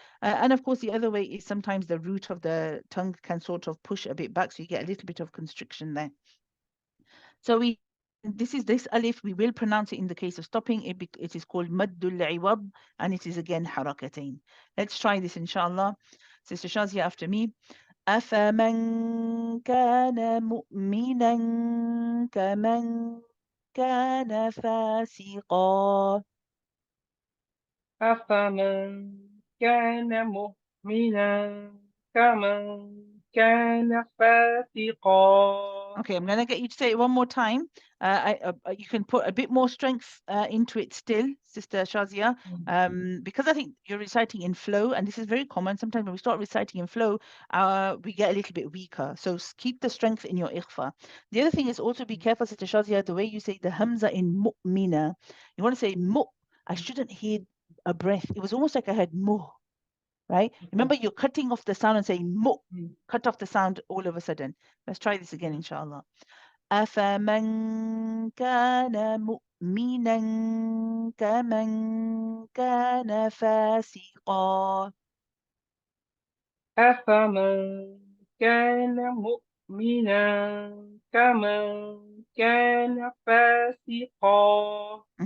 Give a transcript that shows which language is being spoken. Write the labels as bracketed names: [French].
[English] And of course, the other way is sometimes the root of the tongue can sort of push a bit back, so you get a little bit of constriction there. So this alif, we will pronounce it in the case of stopping. It is called maddul iwad, and it is again harakatain. Let's try this, inshallah. Sister Shazia after me. [Arabic] أفمن كان مؤمنا كمن كان فاسقا. أفمن كان مؤمنا كمن كان فاسقا. [English] Okay, I'm going to get you to say it one more time. You can put a bit more strength into it still, Sister Shazia, because I think you're reciting in flow, and this is very common. Sometimes when we start reciting in flow, we get a little bit weaker. So keep the strength in your ikhfa. The other thing is also be careful, Sister Shazia, the way you say the hamza in mu'mina. You want to say mu. I shouldn't hear a breath. It was almost like I heard mu. Right? Remember, you're cutting off the sound and saying mu. Cut off the sound all of a sudden. Let's try this again, inshallah. [Arabic] أفمن كان مؤمنا كمن كان فاسقا. أفمن كان مؤمنا كمن كان فاسقا.